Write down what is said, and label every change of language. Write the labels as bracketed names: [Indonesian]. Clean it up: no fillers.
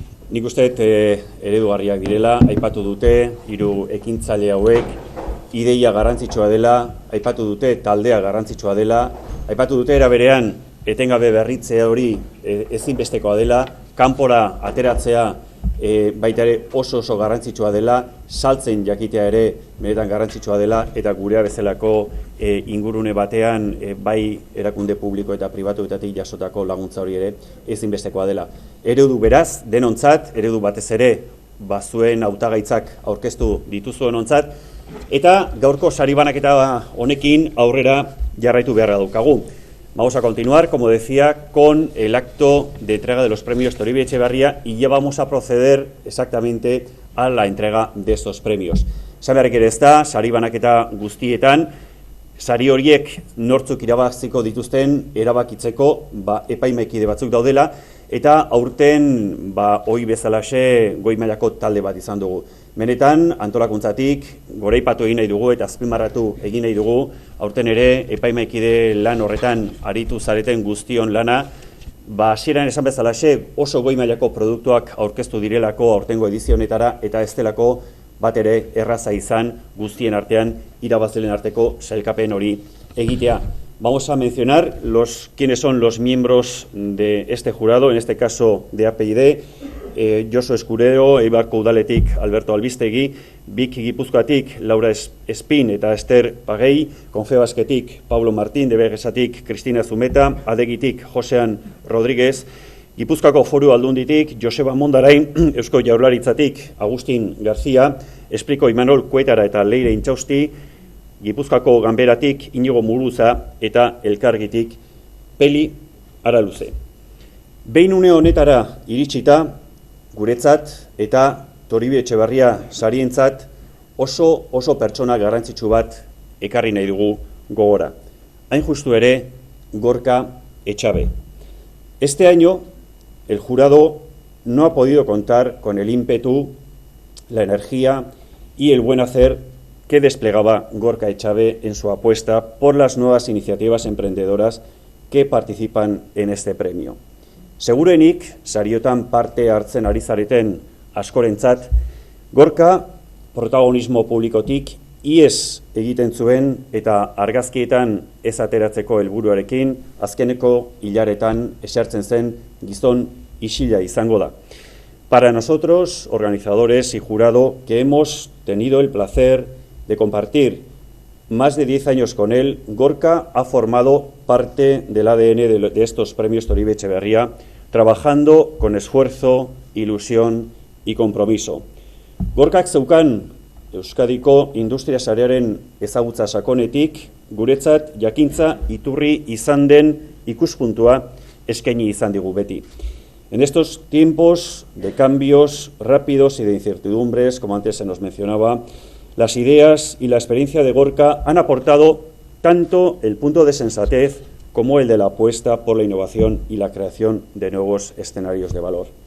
[Basque] Nik uste eredugarriak direla, aipatu dute, 3 ekintzaile hauek, ideia garrantzitsua dela, aipatu dute taldea garrantzitsua dela, aipatu dute era berean etengabe berritzea hori ezinbestekoa dela, kanpora ateratzea baita ere oso garrantzitsua dela, saltzen jakitea ere benetan garrantzitsua dela, eta gurea bezalako ingurune batean bai erakunde publiko eta pribatuetatik jasotako laguntza hori ere ezinbestekoa dela. Eredu beraz, denontzat, eredu batez ere bazuen hautagaitzak aurkeztu dituzuenontzat, eta gaurko sari banaketa honekin aurrera jarraitu beharra daukagu. [Spanish] Vamos a continuar, como decía, con el acto de entrega de los premios Toribio Etxebarria y ya vamos a proceder exactamente a la entrega de estos premios. [Basque] Sabearek ere ez da, sari banaketa guztietan, sari horiek nortzuk irabaziko dituzten erabakitzeko epaimaikide batzuk daudela, eta aurten ohi bezalaxe goi mailako talde bat izan dugu. Benetan, antolakuntzatik goraipatu egin nahi dugu eta azpimarratu egin nahi dugu, aurten ere epaimaikide lan horretan aritu zareten guztion lana, hasieran esan bezalaxe oso goi mailako produktuak aurkeztu direlako aurtengo edizio honetara eta ez delako bat ere erraza izan guztien artean irabazleen arteko sailkapen hori egitea. [Spanish] Vamos a mencionar quiénes son los miembros de este jurado, en este caso de APID. [Basque] Josu Escudero, Eibarko Udaletik Alberto Albistegi, Bik Gipuzkoatik Laura Espin eta Ester Pagei, Confebasketik Pablo Martín, Debegesatik Cristina Zumeta, Adegitik Josean Rodríguez, Gipuzkoako Foru Aldunditik Joseba Mondarain, Eusko Jaurlaritzatik Agustin García, Espriko Imanol Kuetara eta Leire Intxausti, Gipuzkoako Ganberatik Inigo Muruza eta Elkargitik Peli Araluze. Behin une honetara iritsita, guretzat eta Toribio Etxeberria sarientzat oso pertsona garrantzitsu bat ekarri nahi dugu gogora. Hain justu ere, Gorka Etxabe. [Spanish] Este año, el jurado no ha podido contar con el ímpetu, la energía y el buen hacer que desplegaba Gorka Etxabe en su apuesta por las nuevas iniciativas emprendedoras que participan en este premio. [Basque] Segurenik, sariotan parte hartzen ari zareten askorentzat, Gorka protagonismo publikotik ihes egiten zuen eta argazkietan ez ateratzeko helburuarekin azkeneko hilaretan esertzen zen gizon isila izango da. [Spanish] Para nosotros, organizadores y jurado, que hemos tenido el placer de compartir más de 10 años con él, Gorka ha formado parte del ADN de estos premios Toribio Etxeberria, trabajando con esfuerzo, ilusión y compromiso. [Basque] Gorkak zeukan Euskadiko industria sarearen ezagutza sakonetik, guretzat jakintza iturri izan den ikuspuntua eskaini izan digu beti. [Spanish] En estos tiempos de cambios rápidos y de incertidumbres, como antes se nos mencionaba, las ideas y la experiencia de Gorka han aportado tanto el punto de sensatez como el de la apuesta por la innovación y la creación de nuevos escenarios de valor.